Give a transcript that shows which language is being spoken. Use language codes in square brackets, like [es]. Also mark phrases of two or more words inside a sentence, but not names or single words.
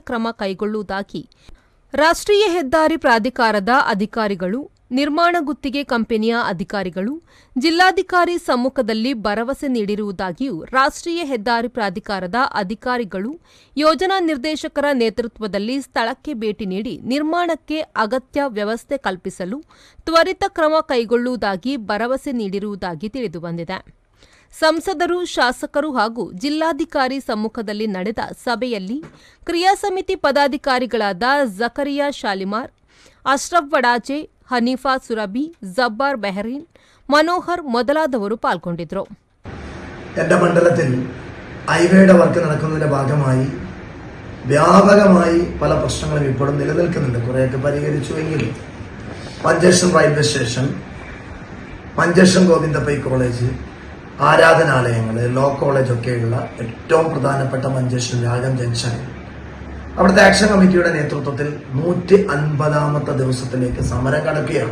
[kn] ಕ್ರಮ ಕೈಗೊಳ್ಳುವುದಾಗಿ ರಾಷ್ಟ್ರೀಯ ಹೆದ್ದಾರಿ ಪ್ರಾಧಿಕಾರದ ಅಧಿಕಾರಿಗಳು, ನಿರ್ಮಾಣ ಗುತ್ತಿಗೆ ಕಂಪನಿಯ ಅಧಿಕಾರಿಗಳು ಜಿಲ್ಲಾಧಿಕಾರಿ ಸಮ್ಮುಖದಲ್ಲಿ ಭರವಸೆ ನೀಡಿರುವುದಾಗಿಯೂ ರಾಷ್ಟ್ರೀಯ ಹೆದ್ದಾರಿ ಪ್ರಾಧಿಕಾರದ ಅಧಿಕಾರಿಗಳು ಯೋಜನಾ ನಿರ್ದೇಶಕರ ನೇತೃತ್ವದಲ್ಲಿ ಸ್ಥಳಕ್ಕೆ ಭೇಟಿ ನೀಡಿ ನಿರ್ಮಾಣಕ್ಕೆ ಅಗತ್ಯ ವ್ಯವಸ್ಥೆ ಕಲ್ಪಿಸಲು ತ್ವರಿತ ಕ್ರಮ ಕೈಗೊಳ್ಳುವುದಾಗಿ ಭರವಸೆ ನೀಡಿರುವುದಾಗಿ ತಿಳಿದುಬಂದಿದೆ. ಸಂಸದರು, ಶಾಸಕರು ಹಾಗೂ ಜಿಲ್ಲಾಧಿಕಾರಿ ಸಮ್ಮುಖದಲ್ಲಿ ನಡೆದ ಸಭೆಯಲ್ಲಿ ಕ್ರಿಯಾ ಸಮಿತಿ ಪದಾಧಿಕಾರಿಗಳಾದ ಜಕರಿಯಾ ಶಾಲಿಮಾರ್, ಅಶ್ರಫ್ ವಡಾಜೆ, ಹನೀಫಾ ಸುರಬಿ, ಜಬ್ಬಾರ್ ಬೆಹರೀನ್, മനോഹർ ಮೊದಲಾದವರು പാൽക്കൊണ്ടിದ್ರು. [ml] എന്റെ മണ്ഡലത്തിൽ ഹൈവേയുടെ വർക്ക് നടക്കുന്നതിന്റെ ഭാഗമായി വ്യാപകമായി പല പ്രശ്നങ്ങളും ഇപ്പോഴും നിലനിൽക്കുന്നുണ്ട്. കുറേയൊക്കെ പരിഹരിച്ചുവെങ്കിലും മഞ്ചേശ്വരം റെയിൽവേ സ്റ്റേഷൻ, മഞ്ചേശ്വരം ഗോവിന്ദപ്പൈ കോളേജ്, ആരാധനാലയങ്ങൾ, ലോ കോളേജ് ഒക്കെയുള്ള ഏറ്റവും പ്രധാനപ്പെട്ട മഞ്ചേശ്വരം രാഗം ജംഗ്ഷൻ അവിടുത്തെ ആക്ഷൻ കമ്മിറ്റിയുടെ നേതൃത്വത്തിൽ 150ാമത്തെ ദിവസത്തിലേക്ക് സമരം കടക്കുകയാണ്.